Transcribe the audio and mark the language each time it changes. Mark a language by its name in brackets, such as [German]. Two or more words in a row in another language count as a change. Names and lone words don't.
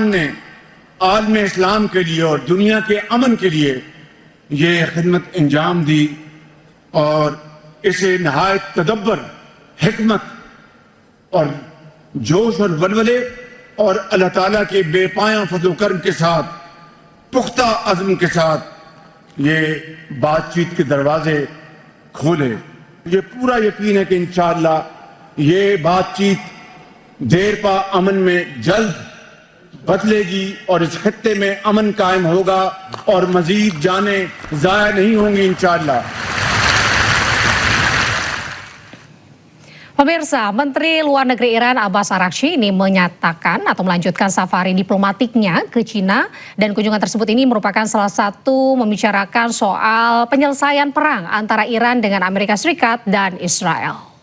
[Urdu] نے عالم اسلام کے لیے اور دنیا کے امن کے لیے یہ خدمت انجام دی اور اسے نہایت تدبر، حکمت اور جوش اور ولولے اور اللہ تعالیٰ کے بے پایاں فضل کرم کے ساتھ، پختہ عزم کے ساتھ یہ بات چیت کے دروازے کھولے. یہ پورا یقین ہے کہ ان شاء اللہ یہ بات چیت دیرپا امن میں جلد بدلے گی اور اس خطے میں امن قائم ہوگا اور مزید جانیں ضائع نہیں ہوں گی ان شاء اللہ. [Indonesian] Pemirsa, Menteri Luar Negeri Iran Abbas Araghchi ini menyatakan atau melanjutkan safari diplomatiknya ke Cina, dan kunjungan tersebut ini merupakan salah satu membicarakan soal penyelesaian perang antara Iran dengan Amerika Serikat dan Israel.